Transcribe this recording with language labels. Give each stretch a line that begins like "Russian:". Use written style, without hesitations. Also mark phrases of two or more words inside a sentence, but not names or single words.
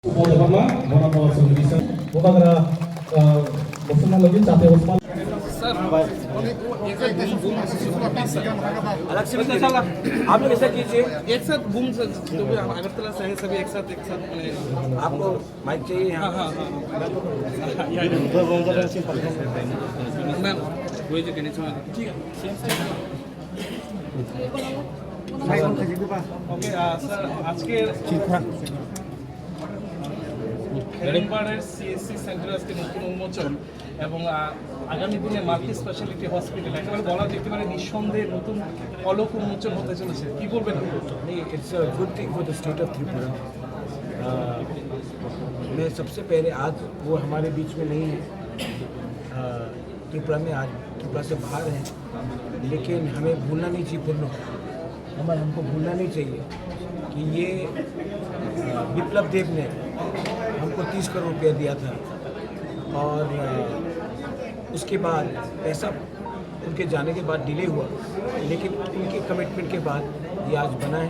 Indonesian: Pertama, mau bisa, bukan karena Osman lagi capek Osman.
Hindi: अलग से बताइए आप लोग ऐसा कीजिए एक साथ घूम सकते तो भी हम अगरतला से हैं सभी एक साथ आपको माइक चाहिए यहाँ मैम वही जो कहने चाहिए ठीक है ओके सर
Bangla: আজকের হেরেমবাড়ের সিএসসি সেন্টার আজকে নতুন উন্মোচন এবং আগামী দিনে মাল্টি স্পেশালিটি হসপিটাল একেবারে বলা যেতে পারে নিঃসন্দেহে নতুন ফলক উন্মোচন হতে চলেছে কি বলবেন
English: नहीं It's a good thing for the state of Tripura
Hindi: मैं सबसे पहले आज वो हमारे बीच में नहीं है त्रिपुरा में आज त्रिपुरा से बाहर हैं लेकिन हमें भूलना नहीं चाहिए पूर्ण हमको भूलना नहीं चाहिए कि ये विप्लव देव ने हमको 30 करोड़ रुपया दिया था और उसके बाद पैसा उनके जाने के बाद डिले हुआ लेकिन उनके कमिटमेंट के बाद ये आज बना है।